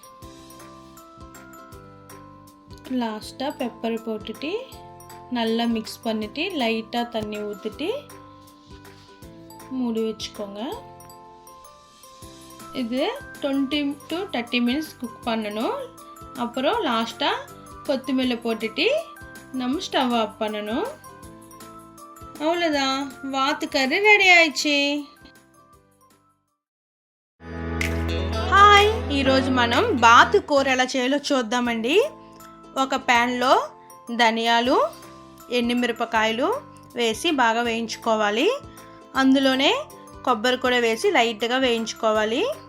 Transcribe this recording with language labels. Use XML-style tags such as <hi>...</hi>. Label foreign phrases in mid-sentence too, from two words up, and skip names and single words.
<ta>லாஸ்ட்டாக பெப்பர் போட்டுட்டு நல்லா மிக்ஸ் பண்ணிவிட்டு லைட்டாக தண்ணி ஊற்றிட்டு மூடி வச்சுக்கோங்க. இது 20</ta> <en>to 30 minutes cook</en> <ta>பண்ணணும். அப்புறம் லாஸ்ட்டாக கொத்தமல்லி போட்டுட்டு நம்ம</ta> <en>stove off</en> <ta>பண்ணணும். அவ்வளோதான், வாத்து கறி ரெடி ஆயிடுச்சு.</ta> <te>హాయ్, ఈరోజు మనం బాతు కూర ఎలా చేయాలో చూద్దామండి. ఒక ప్యాన్లో ధనియాలు, ఎండుమిరపకాయలు వేసి బాగా వేయించుకోవాలి. అందులోనే కొబ్బరి కూడా వేసి లైట్గా వేయించుకోవాలి.</te>